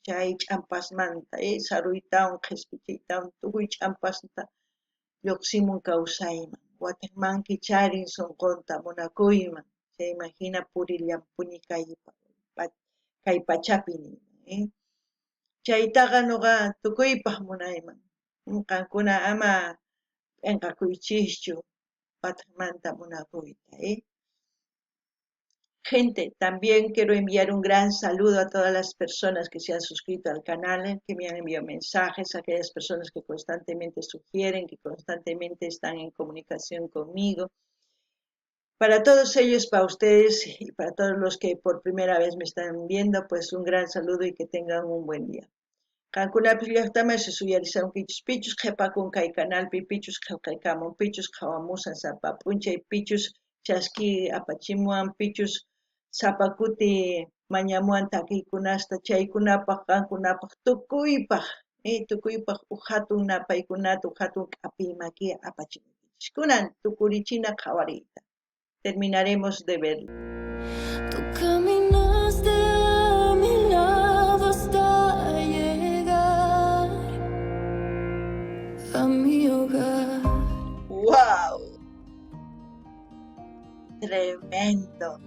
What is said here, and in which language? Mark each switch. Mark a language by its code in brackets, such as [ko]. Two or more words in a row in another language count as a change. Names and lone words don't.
[qu] chay ch'ampasmanta saruytawan qhisp'ichaytawan tukuy ch'ampasqa lluqsimun kawsayman watanmanki charin sunqunta munakuyman chayman hina purillanpuni kay pachapi chaytaqa nuqa tukuypaq munayman qankuna ama p'inqakuychischu watanmanta munakuyta [es] Gente, también quiero enviar un gran saludo a todas las personas que se han suscrito al canal, que me han enviado mensajes, a aquellas personas que constantemente sugieren, que constantemente están en comunicación conmigo. Para todos ellos, para ustedes y para todos los que por primera vez me están viendo, pues un gran saludo y que tengan un buen día. [qu] Kankunapis llaqtaman suyarisunkichis pichus qhipakun kay canalpi pichus qillqaykamun pichus qhawamusan sapa p'unchay pichus chasqi apachimuwan pichus sapakuti mañamuwan takiykunasta chaykunapaq qankunapaq tukuypaq hatun napaykunata hatun k'api maki apachimunkichis kunan tukurichina qhawariyta [es] terminaremos de verlo. Tú caminaste a mi lado hasta llegar a mi hogar. ¡Wow! Tremendo.